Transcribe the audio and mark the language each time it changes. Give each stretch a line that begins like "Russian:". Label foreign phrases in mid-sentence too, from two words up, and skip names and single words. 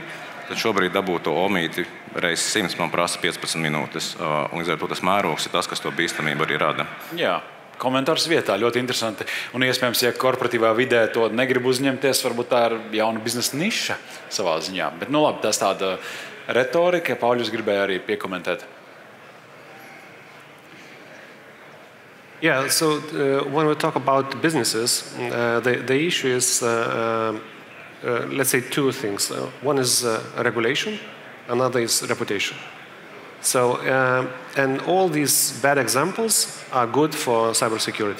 Latvian: Tad šobrīd dabūt to omīti reizes 100 man prasa 15 minūtes. Un līdz ar to tas mērogs ir tas, kas to bīstamību arī rada. Jā. Komentārs vietā, ļoti interesanti. Un iespējams, ja korporatīvā vidē to negrib uzņemties, varbūt tā ir jauna biznesa niša savā ziņā. Bet, labi, tas tāda retorika, Pauļus gribēja arī piekomentēt.
English: Yeah, so when we talk about businesses, the issue is, let's say, two things. One is regulation, another is reputation. So, and all these bad examples are good for cybersecurity.